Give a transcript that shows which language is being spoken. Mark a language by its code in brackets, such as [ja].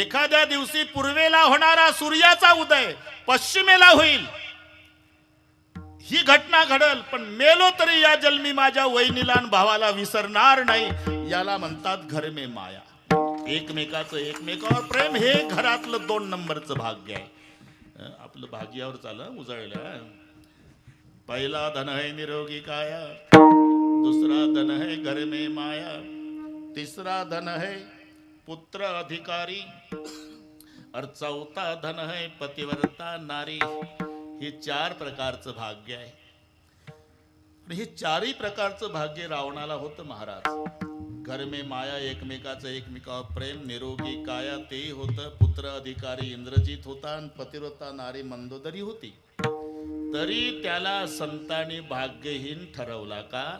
[mr] एखाद्या दिवशी पूर्वेला होणारा सूर्याचा उदय पश्चिमेला होईल, ही घटना घडल, पण मेलो तरी या जन्मी माझ्या वहिनीला आणि भावाला विसरणार नाही. याला म्हणतात [hi] घर में माया. [mr] एकमेकाचं एकमेकावर प्रेम हे घरातलं 2 नंबरचं भाग्य आहे. आपलं भाग्यावर चाललं उजळलं. [hi] पहिला धन है निरोगी काया, दूसरा धन है घर में माया, तीसरा धन है पुत्र अधिकारी, और चौथा धन है पतिव्रता नारी. [mr] हे 4 प्रकारचं भाग्य आहे. आणि हे 4ही प्रकारचं भाग्य रावणाला होतं महाराज. [hi] घर में माया, [mr] एकमेकाचं एकमेकावर प्रेम, निरोगी काया तेही होतं, पुत्र अधिकारी इंद्रजित होता आणि पतिव्रता नारी मंदोदरी होती. तरी त्याला संतांनी भाग्यहीन ठरवला का?